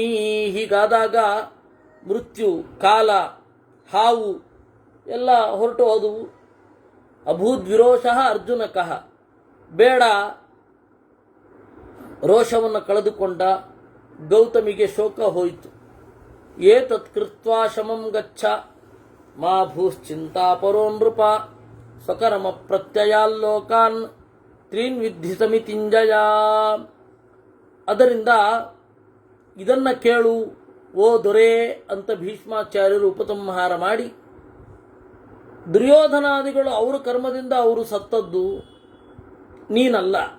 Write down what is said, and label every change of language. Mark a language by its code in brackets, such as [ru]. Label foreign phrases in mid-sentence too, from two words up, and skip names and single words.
[kn] ಹೀಗಾದಾಗ ಮೃತ್ಯು, ಕಾಲ, ಹಾವು ಎಲ್ಲ ಹೊರಟು ಹೋದವು. [sa] ಅಭೂದ್ವಿರೋಷಃ ಅರ್ಜುನಕಃ, [kn] ಬೇಡ ರೋಷವನ್ನು ಕಳೆದುಕೊಂಡ ಗೌತಮಿಗೆ ಶೋಕ ಹೋಯಿತು. [sa] ಏತತ್ ಕೃತ್ವಾ ಶಮಂ ಗಚ್ಚ ಮಾ ಭೂಶ್ಚಿಂತಾ ಪರೋ ನೃಪ ಸ್ವಕರ್ಮ ಪ್ರತ್ಯಯಾಲ್ಲೋಕಾನ್ ತ್ರೀನ್ ವಿದ್ಧಿ ಸಮಿತಿಂಜಯ. [kn] ಅದರಿಂದ ಇದನ್ನು ಕೇಳು ಓ ದೊರೆ ಅಂತ ಭೀಷ್ಮಾಚಾರ್ಯರು ಉಪಸಂಹಾರ ಮಾಡಿ, ದುರ್ಯೋಧನಾದಿಗಳು ಅವರ ಕರ್ಮದಿಂದ ಅವರು ಸತ್ತದ್ದು, ನೀನಲ್ಲ.